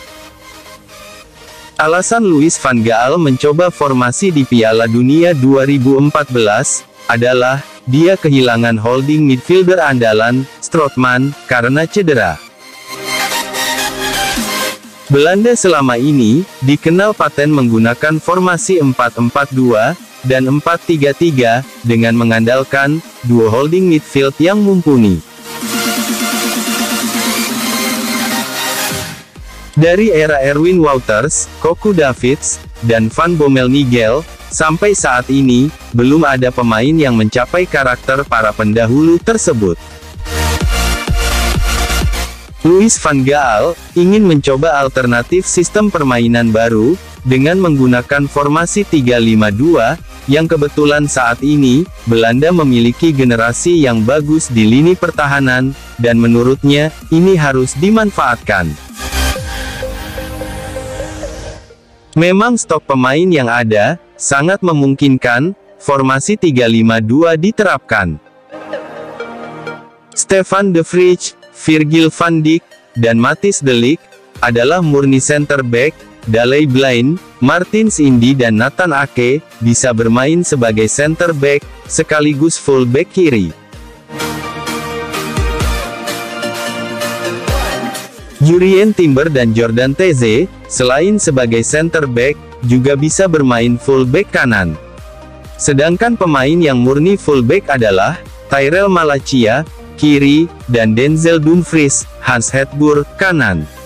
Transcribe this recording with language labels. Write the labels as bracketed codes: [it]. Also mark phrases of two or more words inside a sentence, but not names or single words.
[id] Alasan Louis van Gaal mencoba formasi di Piala Dunia 2014, adalah, dia kehilangan [en] holding midfielder [id] andalan, Strootman, karena cedera. Belanda selama ini, dikenal paten menggunakan formasi 4-4-2, dan 4-3-3, dengan mengandalkan, 2 [en] holding midfield [id] yang mumpuni. Dari era Erwin Wouters, Cocu Davids, dan Van Bommel Nigel, sampai saat ini, belum ada pemain yang mencapai karakter para pendahulu tersebut. Louis van Gaal, ingin mencoba alternatif sistem permainan baru, dengan menggunakan formasi 3-5-2, yang kebetulan saat ini, Belanda memiliki generasi yang bagus di lini pertahanan, dan menurutnya, ini harus dimanfaatkan. Memang stok pemain yang ada, sangat memungkinkan, formasi 3-5-2 diterapkan. Stefan de Vrij, Virgil van Dijk, dan Matthijs de Ligt adalah murni [en] center back. [id] Daley Blind, Martins Indy dan Nathan Ake bisa bermain sebagai [en] center back [id] sekaligus [en] full back [id] kiri. Jurrien Timber dan Jordan Teze, selain sebagai [en] center back, [id] juga bisa bermain [en] full back [id] kanan. Sedangkan pemain yang murni [en] full back [id] adalah Tyrell Malacia, kiri, dan Denzel Dumfries, Hans Hetburg, kanan.